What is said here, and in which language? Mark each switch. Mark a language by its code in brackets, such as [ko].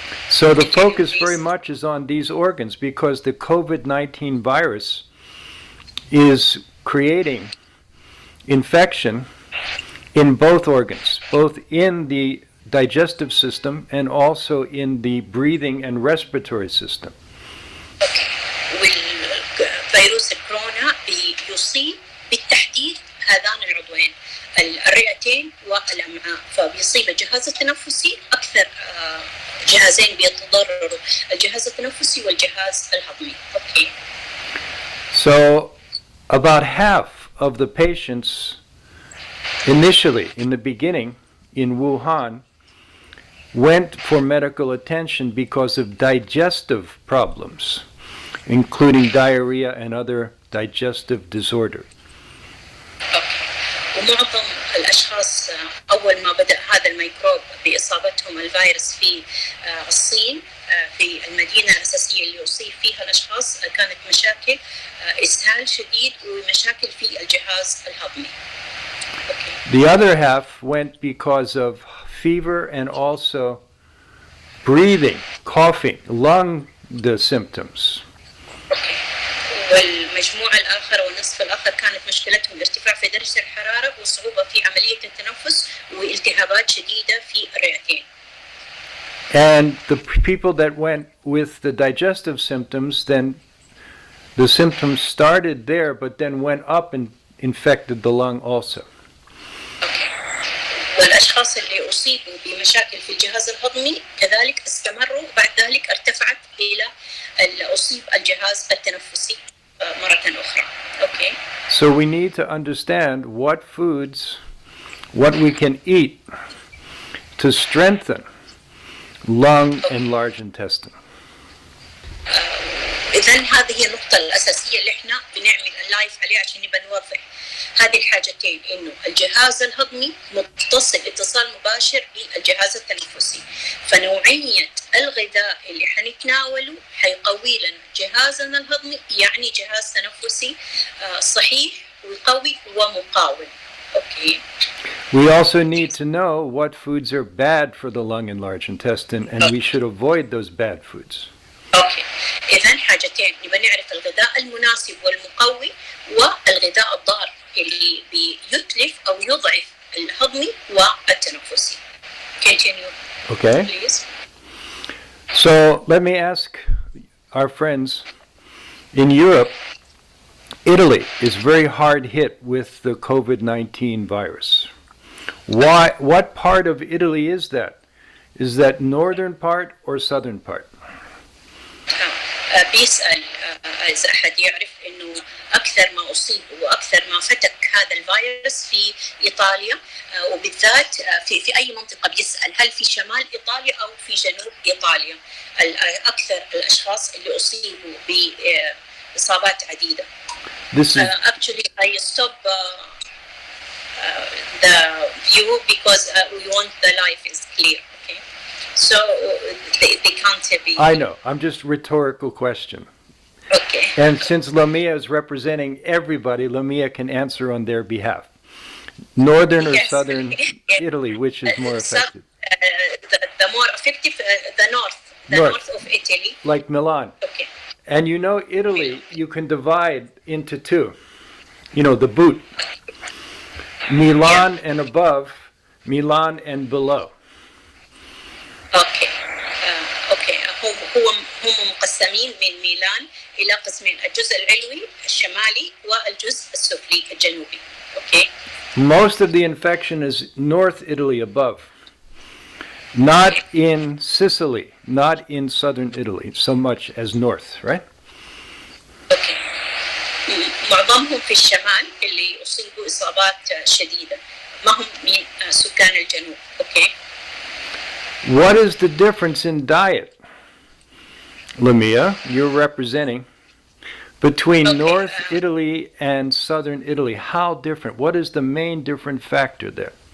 [en] So the focus very much is on these organs because the COVID-19 virus is creating infection in both organs, both in the digestive system and also in the breathing and respiratory system. [ar] والفيروس الكورونا بيصيب بالتحديد هذان العضوين الرئتين والأمعاء، فبيصيب الجهاز التنفسي أكثر جهازين بيتضرروا، الجهاز التنفسي والجهاز الهضمي. [en] Okay. So about half of the patients initially, in the beginning, in Wuhan, went for medical attention because of digestive problems, including diarrhea and other digestive disorder. [ar] ومعظم الأشخاص أول ما بدأ هذا الميكروب بإصابتهم الفيروس في الصين في المدينة الأساسية اللي أصيب فيها الأشخاص كانت مشاكل إسهال شديد ومشاكل في الجهاز الهضمي. [en] The other half went because of fever and also breathing, coughing, lung symptoms. [ar] والمجموعة الآخر والنصف الآخر كانت مشكلتهم ارتفاع في درجة الحرارة وصعوبة في عملية التنفس والتهابات شديدة في الرئتين. [en] And the people that went with the digestive symptoms, then the symptoms started there, but then went up and infected the lung also. [ar] والأشخاص اللي أصيبوا بمشاكل في الجهاز الهضمي كذلك استمروا بعد ذلك ارتفعت إلى أصيب الجهاز التنفسي مرة أخرى. [en] Okay. So we need to understand what foods, what we can eat to strengthen lung and large intestine. [ar] إذن هذه هي النقطة الأساسية اللي إحنا بنعمل اللايف عليها عشان نبقى نوضح هذه الحاجتين، إنه الجهاز الهضمي متصل اتصال مباشر بالجهاز التنفسي، فنوعية الغذاء اللي حنتناوله حيقوي لنا جهازنا الهضمي، يعني جهاز تنفسي صحيح وقوي ومقاوم. [en] Okay. We also need to know what foods are bad for the lung and large intestine, and we should avoid those bad foods. [ar] اوكي اذا حاجتين نبغى نعرف الغذاء المناسب والمقوي والغذاء الضار اللي بيتلف او يضعف الهضمي والتنفسي. [en] Continue. Okay. Please. So let me ask our friends in Europe. Italy is very hard hit with the COVID-19 virus. Why? What part of Italy is that? Is that northern part or southern part? [ar] بيسأل إذا أحد يعرف إنه أكثر ما أصيب وأكثر ما فتك هذا الفيروس في إيطاليا وبالذات في أي منطقة، بيسأل هل في شمال إيطاليا أو في جنوب إيطاليا أكثر الأشخاص اللي أصيبوا بإصابات عديدة. [en] Actually, I stop the view because we want the life is clear. Okay, so they can't be. I know. I'm just rhetorical question. Okay. And since Lamia is representing everybody, Lamia can answer on their behalf. Northern or southern Italy, which is more effective? The more effective, the north of Italy. Like Milan. Okay. And you know, Italy, you can divide into two. You know, the boot. Milan and above, Milan and below. Okay. Okay. [ar] هم مقسمين من ميلان إلى قسمين، الجزء العلوي الشمالي والجزء السفلي الجنوبي. [en] Okay. Most of the infection is North Italy above. Not in Sicily, not in southern Italy so much as north, right? Okay. [ar] معظمهم في الشمال اللي أصيبوا إصابات شديدة، ما هم من سكان الجنوب. [en] Okay. What is the difference in diet, Lamia, you're representing, between North Italy and Southern Italy? How different? What is the main different factor there?